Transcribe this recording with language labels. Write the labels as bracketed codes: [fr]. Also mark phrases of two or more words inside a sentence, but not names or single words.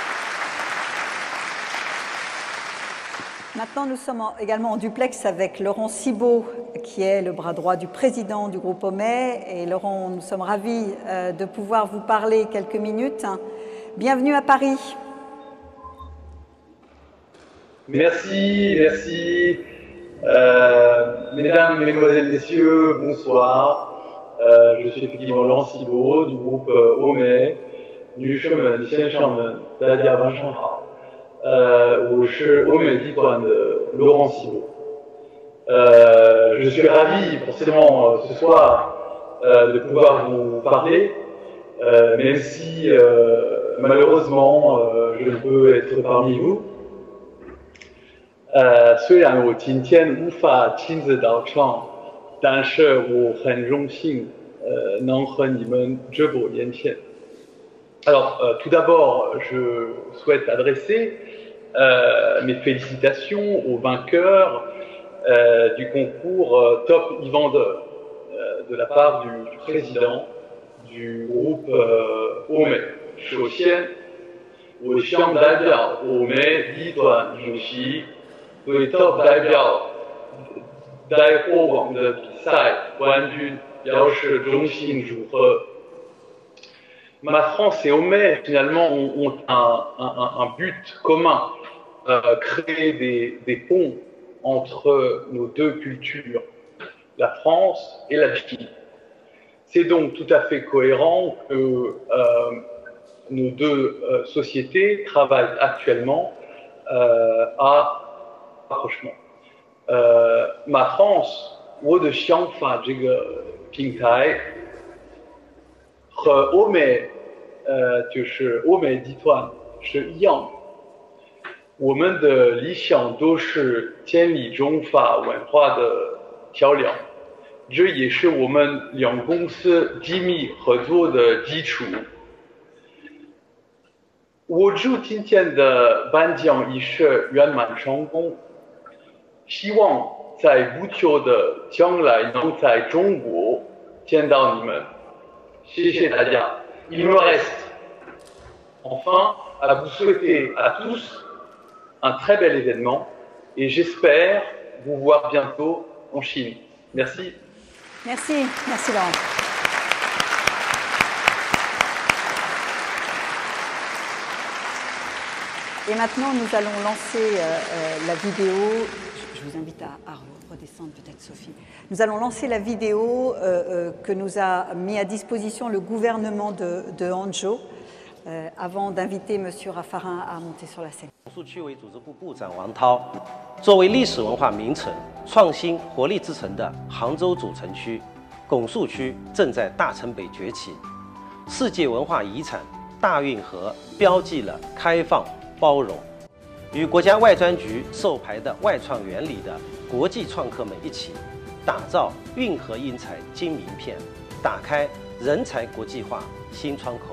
[fr] Maintenant, nous sommes également en duplex avec Laurent Cibaud, qui est le bras droit du président du groupe Homais. Et Laurent, nous sommes ravis de pouvoir vous parler quelques minutes. Bienvenue à Paris. Merci, merci. Mesdames, Mesdemoiselles, Messieurs, bonsoir. Je suis effectivement Laurent Cibaud du groupe Homais. [zh] 女士们、先生们，大家晚上好。我是欧美集团的 Laurent Cibot. [fr] Je suis ravi forcément ce soir de pouvoir vous parler, même si malheureusement je ne peux être parmi vous. [zh] 虽然我今天无法亲自到场，但是我很荣幸能和你们直播连线。 [fr] Alors, tout d'abord, je souhaite adresser mes félicitations aux vainqueurs du concours Top e-vendeur de la part du président du groupe OME. [zh] 首先，我想代表OME集团主席对 Top 代表在过往的比赛冠军表示衷心祝贺。 [fr] Ma France et OME, finalement, ont un but commun, créer des ponts entre nos deux cultures, la France et la Chine. C'est donc tout à fait cohérent que nos deux sociétés travaillent actuellement à rapprochement. Ma France, [zh] 我的想法这个平台和欧美就是欧美集团是一样的。我们的理想都是建立中法文化的桥梁，这也是我们两公司紧密合作的基础。我祝今天的颁奖仪式圆满成功，希望在不久的将来能在中国见到你们。谢谢大家。 Il me reste enfin à vous souhaiter à tous un très bel événement et j'espère vous voir bientôt en Chine. [fr] Merci. Merci, merci Laurent. Et maintenant, nous allons lancer la vidéo. Je vous invite à redescendre peut-être, Sophie. Nous allons lancer la vidéo que nous a mis à disposition le gouvernement de Hangzhou avant d'inviter M. Raffarin à monter sur la scène. [zh] 拱墅区委组织部部长王涛，作为历史文化名城、创新活力之城的杭州主城区，拱墅区正在大城北崛起。世界文化遗产大运河标记了开放包容，与国家外专局授牌的外创园里的国际创客们一起，打造运河英才金名片，打开人才国际化新窗口。